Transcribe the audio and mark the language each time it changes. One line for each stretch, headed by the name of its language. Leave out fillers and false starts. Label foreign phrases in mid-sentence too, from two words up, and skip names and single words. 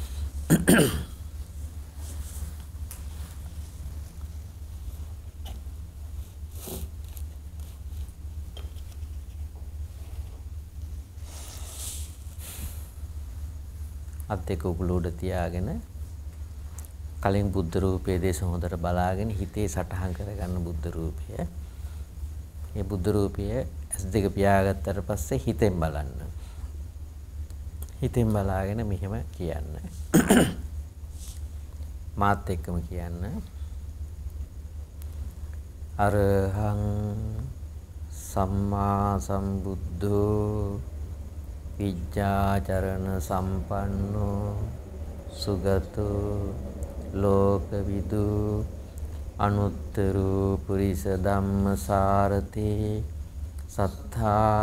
Sinhala: අත් දෙක උගුල උඩ තියාගෙන කලින් බුද්ධ රූපයේ දේශ හොඳට බලාගෙන හිතේ සටහන් කරගන්න බුද්ධ රූපය. මේ බුද්ධ රූපය S2 පියාගත්තට පස්සේ හිතෙන් බලන්න. හිතෙන් බලාගෙන මෙහෙම කියන්න. මාත් එක්කම කියන්න.
Pali: අරහං සම්මා සම්බුද්ධෝ විජ්ජාචරණ සම්පන්නෝ සුගතෝ ලෝකවිදු අනුත්තරු පුරිස ධම්මසාරතේ සත්තා